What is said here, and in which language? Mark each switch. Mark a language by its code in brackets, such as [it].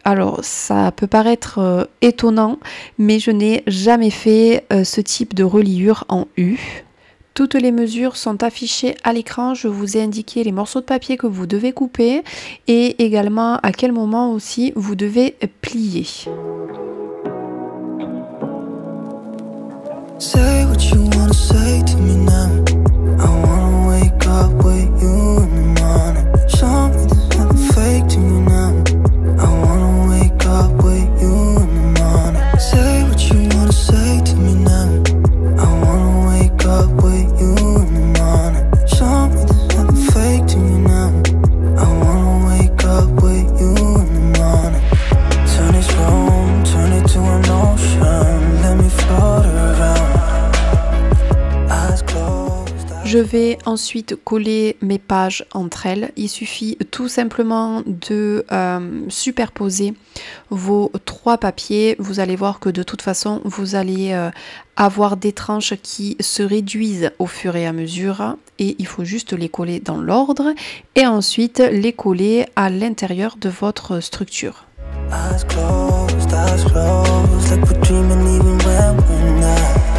[fr] Alors ça peut paraître étonnant, mais je n'ai jamais fait ce type de reliure en U. Toutes les mesures sont affichées à l'écran, je vous ai indiqué les morceaux de papier que vous devez couper et également à quel moment aussi vous devez plier. [en] Say what you wanna say to me now. I wanna wake up with you in the morning. Show me there's nothing fake to me now. I wanna wake up with you in the morning. Say what you wanna say to me now. I wanna wake up with you in the morning. Show me there's nothing fake to me now. I wanna wake up with you in the morning. Turn this room, turn it to an ocean. Let me float around. Eyes closed. [fr] Je vais ensuite coller mes pages entre elles. Il suffit tout simplement de superposer vos trois papiers. Vous allez voir que de toute façon, vous allez avoir des tranches qui se réduisent au fur et à mesure. Et il faut juste les coller dans l'ordre et ensuite les coller à l'intérieur de votre structure. [en] Eyes closed, like we're dreaming even when we're not.